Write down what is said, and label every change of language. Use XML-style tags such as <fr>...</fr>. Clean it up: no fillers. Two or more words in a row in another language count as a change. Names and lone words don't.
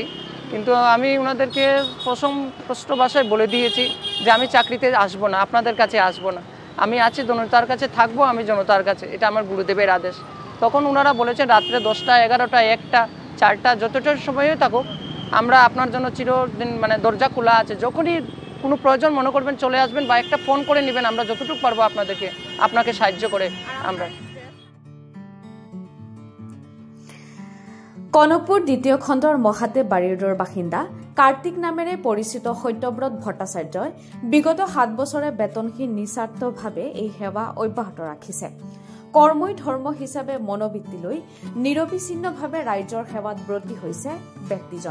<bn>কিন্তু আমি ওনাদেরকে স্পষ্ট ভাষায় বলে দিয়েছি যে আমি চাকরিতে আসবো না, আপনাদের কাছে আসবো না, আমি আছি জনতার কাছে থাকবো, আমি জনতার কাছে, এটা আমার গুরুদেবের আদেশ। তখন ওনারা বলেছেন রাত্রে 10টা, 11টা, 1টা, 4টা যতটা সময়ে থাকুক আমরা আপনার জন্য চিরদিন দরজা খোলা আছে। যখনই কোনো প্রয়োজন মনে করবেন চলে আসবেন বা একটা ফোন করে নেবেন, আমরা যতটুকু পারবো আপনাকে সাহায্য করে আমরা।</bn> <as>কনকপুর দ্বিতীয় খণ্ডৰ মহাদেৱ বাৰীৰ বাসিন্দা কাৰ্তিক নামেৰে পৰিচিত সত্যব্ৰত ভট্টাচাৰ্যই বিগত 7 বছৰে বেতনহীন নিস্বাৰ্থভাৱে এই সেৱা অব্যাহত ৰাখিছে। কৰ্মই ধৰ্ম হিচাপে মনোবৃত্তি লৈ নিৰবিচ্ছিন্নভাৱে ৰাইজৰ সেৱাত ব্ৰতী হৈছে ব্যক্তিজন।</as>